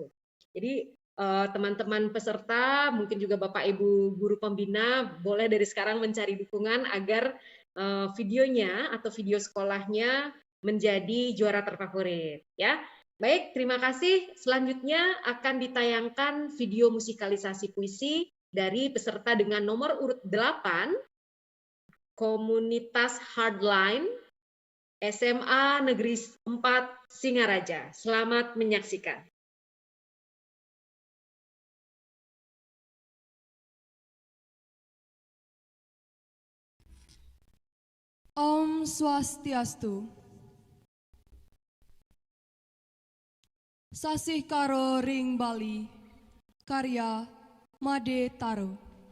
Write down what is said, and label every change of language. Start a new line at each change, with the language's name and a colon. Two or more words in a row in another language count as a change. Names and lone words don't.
Indonesian: Jadi teman-teman peserta, mungkin juga Bapak Ibu guru pembina, boleh dari sekarang mencari dukungan agar videonya atau video sekolahnya menjadi juara terfavorit. Ya, baik, terima kasih. Selanjutnya akan ditayangkan video musikalisasi puisi dari peserta dengan nomor urut 8, Komunitas Hardline, SMA Negeri 4 Singaraja. Selamat menyaksikan. Om Swastiastu. Sasih Karo Ring Bali, karya Made Taro.